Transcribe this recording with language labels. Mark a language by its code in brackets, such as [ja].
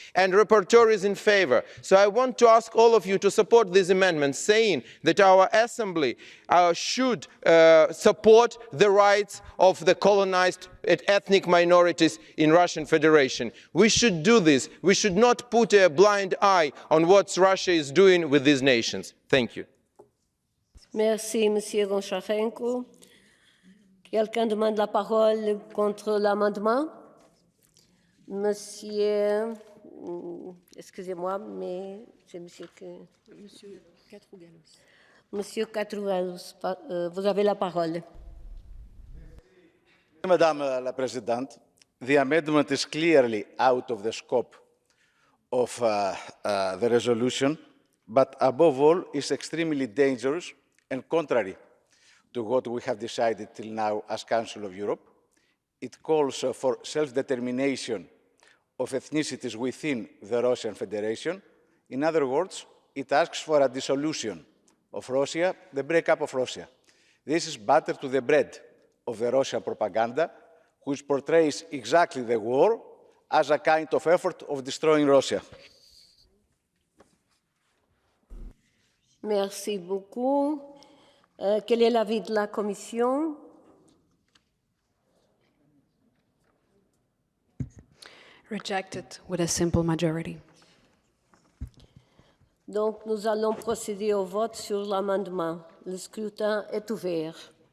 [en] And the rapporteur is in favor. So I want to ask all of you to support this amendment, saying that our assembly should support the rights of the colonized ethnic minorities in Russian Federation. We should do this. We should not put a blind eye on what Russia is doing with these nations. Thank you. [fr] Merci, Monsieur Goncharenko. Quelqu'un demande la parole contre l'amendement? Monsieur, excusez-moi, mais c'est Monsieur Katrougalos. Monsieur Katrougalos, vous avez la parole. [en] Madame la President, the amendment is clearly out of the scope of the resolution, but above all is extremely dangerous and contrary to what we have decided till now as Council of Europe. It calls for self-determination of ethnicities within the Russian Federation. In other words, it asks for a dissolution of Russia, the breakup of Russia. This is butter to the bread of the Russian propaganda, which portrays exactly the war as a kind of effort of destroying Russia. [fr] Merci beaucoup. Quel est l'avis de la Commission? [en] Rejected with a simple majority. [fr] Donc, nous allons procéder au vote sur l'amendement. Le scrutin est ouvert.